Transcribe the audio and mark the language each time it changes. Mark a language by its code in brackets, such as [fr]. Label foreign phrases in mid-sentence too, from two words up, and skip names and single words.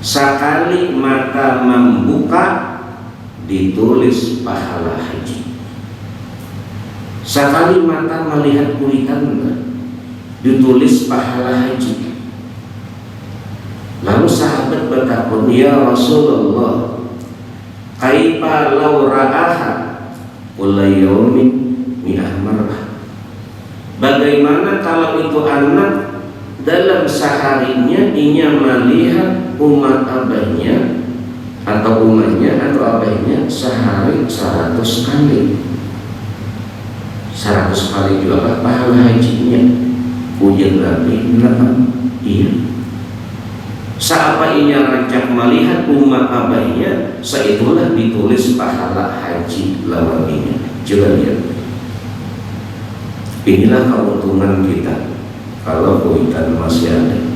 [id] Sekali mata membuka ditulis pahala haji. Sekali mata melihat kuitan ditulis pahala haji. [bjn] Lalu sahabat bertakun, [ar] يا رسول الله، كيف لو رآها كل يوم مائة مرة. [id] Bagaimana kalau itu anak dalam seharinya dia melihat umat abahnya atau umatnya atau abahnya sehari 100 kali. 100 kali juga pahala hajinya. Ujian Nabi, iya. [bjn] Saapa ia rancak melihat umat abahnya, saitulah ditulis pahala haji lawannya. [id] Coba lihat. Inilah keuntungan kita kalau kuitan masih ada.